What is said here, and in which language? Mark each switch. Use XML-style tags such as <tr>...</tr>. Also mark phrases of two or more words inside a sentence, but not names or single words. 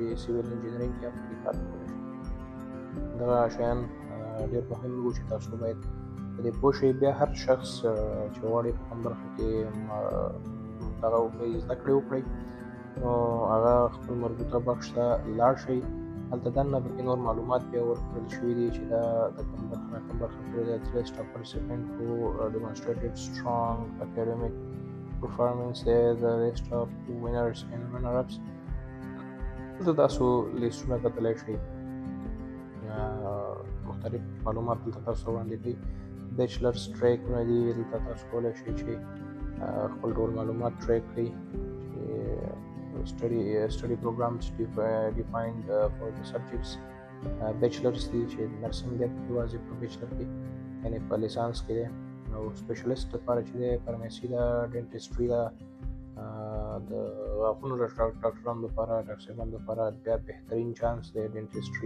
<en>civil engineering</en> <ps>کې هم پکې کار کولی شئ. دغه شیان ډېر مهم وو چې تاسو باید په دې پوه شئ. بیا هر شخص چې غواړي په کوم برخه کې دغه وکړئ، زده کړې وکړئ، نو هغه خپل مربوطه بخش ته لاړ شئ هلته دننه پکې نور معلومات بیا ورکړل شوي دي چې دا د کوم برخه نه کوم برخه پورې د</ps> <en>list of participant who demonstrated strong academic performance there, the list of winners and runner-ups.</en> <ps>دلته تاسو لیستونه کتلی شئ، مختلف معلومات دلته تاسو وړاندې کوي. بیچلرز ټریکونه دي، دلته تاسو کولی شئ چې خپل ډول معلومات ټریک کړئ.</ps> <en>study programs defined for the subjects.</en> <ps>بیچلرز دي چې نرسنګ دی یوازې په بیچلر کې، یعنې په لیسانس کې دی. او سپیشلیسټ لپاره چې دی فارمیسي ده، ډینټسټري ده، د غاښونو ډاکټرانو لپاره، ډاکټر صاحبانو لپاره بیا بهترین چانس دی ډینټسټري.</ps>